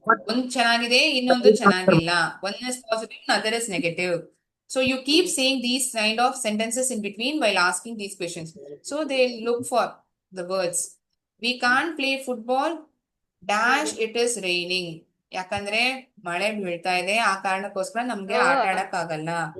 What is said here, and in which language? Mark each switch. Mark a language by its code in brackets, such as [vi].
[kn] ಒಂದ್ ಚೆನ್ನಾಗಿದೆ ಇನ್ನೊಂದು ಚೆನ್ನಾಗಿಲ್ಲ. [en] One is positive, other is negative. So you keep saying these kind of sentences in between while asking these questions. So they look for the words. We can't play football. Dash it is raining. [kn] ಯಾಕಂದ್ರೆ ಮಳೆ ಬೀಳ್ತಾ ಇದೆ, ಆ ಕಾರಣಕ್ಕೋಸ್ಕರ ನಮ್ಗೆ ಆಟ ಆಡಕ್ ಆಗಲ್ಲ.